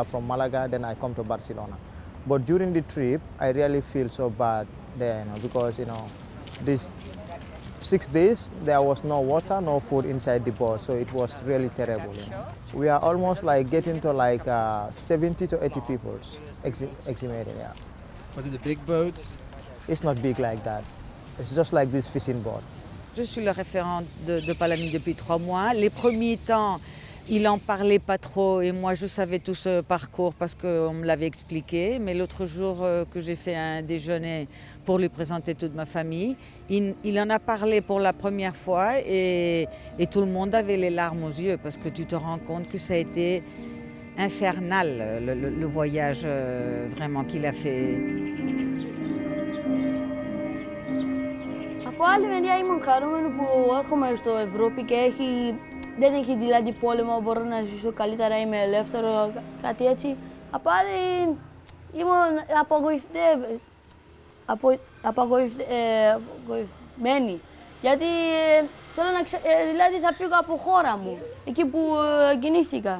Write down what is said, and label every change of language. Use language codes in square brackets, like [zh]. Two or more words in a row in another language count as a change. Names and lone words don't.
[en] From Malaga, then I come to Barcelona. But during the trip, I really feel so bad there, because these 6 days there was no water, no food inside the boat, so it was really terrible. We are almost like getting to like 70 to 80 people exhumated. Yeah. Was it a big boat? It's not big like that. It's just like this fishing boat. [fr] Je suis le référent de Palami depuis 3 mois. Les premiers temps, il en parlait pas trop et moi je savais tout ce parcours parce qu'on me l'avait expliqué. Mais l'autre jour que j'ai fait un déjeuner pour lui présenter toute ma famille, il en a parlé pour la première fois et tout le monde avait les larmes aux yeux parce que tu te rends compte que ça a été infernal le voyage vraiment qu'il a fait. [el] Από άλλη μεριά ήμουν χαρούμενη που έρχομαι στο Ευρώπη και δεν έχει δηλαδή πόλεμο, μπορώ να ζήσω καλύτερα, είμαι ελεύθερο, κάτι έτσι. Από άλλη ήμουν απογοητευμένη, γιατί θέλω να δηλαδή θα φύγω από χώρα μου, εκεί που γεννήθηκα.